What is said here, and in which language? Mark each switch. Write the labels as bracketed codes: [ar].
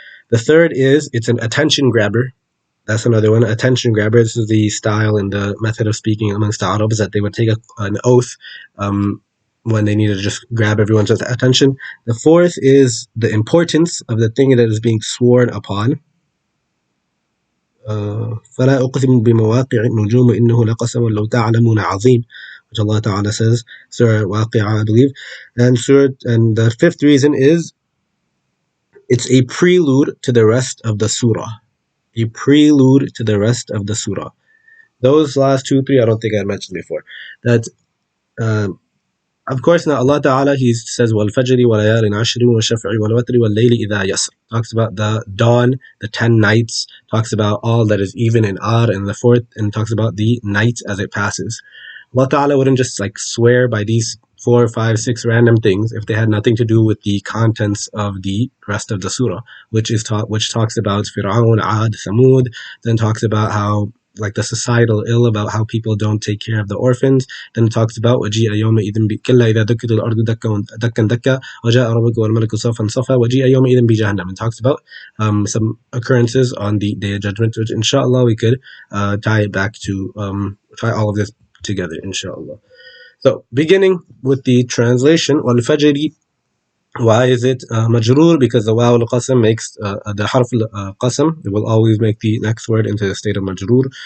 [en] The third is it's an attention grabber. That's another one, attention grabber. This is the style and the method of speaking amongst the Arabs, that they would take an oath when they needed to just grab everyone's attention. The fourth is the importance of the thing that is being sworn upon. [ar] فلا أقسم بمواقع النجوم إنه لقسم لو تعلمون عظيم, [en] which Allah Ta'ala says, Surah Waqi'ah, I believe. And the fifth reason is it's a prelude to the rest of the surah. A prelude to the rest of the surah. Those last two, three, I don't think I mentioned before. That, of course, now Allah Ta'ala, He says, [ar] وَالْفَجْرِ وَلَيَالٍ عَشْرٍ وَالشَّفْعِ وَالْوَتْرِ وَاللَّيْلِ إِذَا يَسْرٍ. [en] Talks about the dawn, the 10 nights, talks about all that is even and odd, and the fourth, and talks about the night as it passes. Allah Ta'ala wouldn't just like swear by these 4, 5, 6 random things if they had nothing to do with the contents of the rest of the surah, which talks about Fir'aun, Ad, Samud, then talks about how like the societal ill about how people don't take care of the orphans. Then it talks about [ar] وَجِيءَ يَوْمَئِذٍ كَلَّا إِذَا دُكِّتَ الْأَرْضُ دَكًّا دَكًّا وَجَاءَ رَبُّكَ وَالْمَلَكُ صَفًّا صَفًّا وَجِيءَ يَوْمَئِذٍ بِجَهَنَّمَ. [en] And talks about some occurrences on the Day of Judgment, which inshallah we could tie it back to tie all of this together, inshallah. So, beginning with the translation, wal-fajri, why is it majroor? Because the waw al-qasam makes the harf al-qasam, it will always make the next word into the state of majroor.